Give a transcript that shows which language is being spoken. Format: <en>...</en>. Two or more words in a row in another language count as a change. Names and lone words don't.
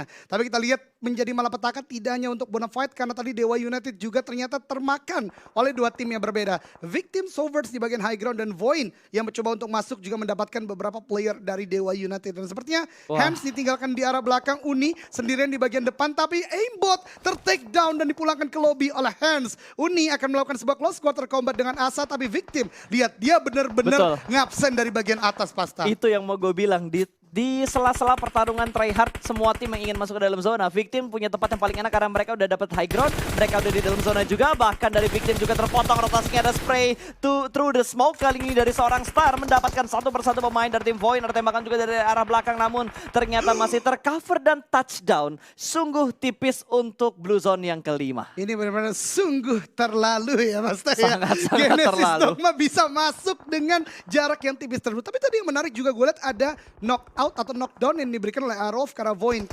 <id>Tapi kita lihat menjadi malapetaka tidak hanya untuk Bonafide karena tadi Dewa United juga ternyata termakan oleh 2 tim yang berbeda. Victim Sovereigns di bagian</id> <en>high ground</en> <id>dan Void yang mencoba untuk masuk juga mendapatkan beberapa player dari Dewa United. Dan sepertinya Hans ditinggalkan di arah belakang, Uni sendirian di bagian depan tapi aimbot ter-</id> <en>take down</en> <id>dan dipulangkan ke lobby oleh Hans. Uni akan melakukan sebuah</id> <en>close quarter combat</en> <id>dengan Asa tapi Victim, lihat dia benar-benar ngabsen dari bagian atas pasta. Itu yang mau gue bilang, di sela-sela pertarungan tryhard semua tim yang ingin masuk ke dalam zona, Victim punya tempat yang paling enak karena mereka udah dapat</id> <en>high ground,</en> <id>mereka udah di dalam zona juga, bahkan dari Victim juga terpotong rotasinya, ada</id> <en>spray through the smoke</en> <id>kali ini dari seorang Star, mendapatkan satu persatu pemain dari tim Void, ada tembakan juga dari arah belakang namun ternyata masih tercover dan touchdown. Sungguh tipis untuk Blue Zone yang kelima. Ini benar-benar sungguh terlalu ya Mas Teh. Sangat terlalu. Dogma bisa masuk dengan jarak yang tipis tersebut. Tapi tadi yang menarik juga gue lihat ada knockout atau knockdown yang diberikan oleh Arov karena Void.</id>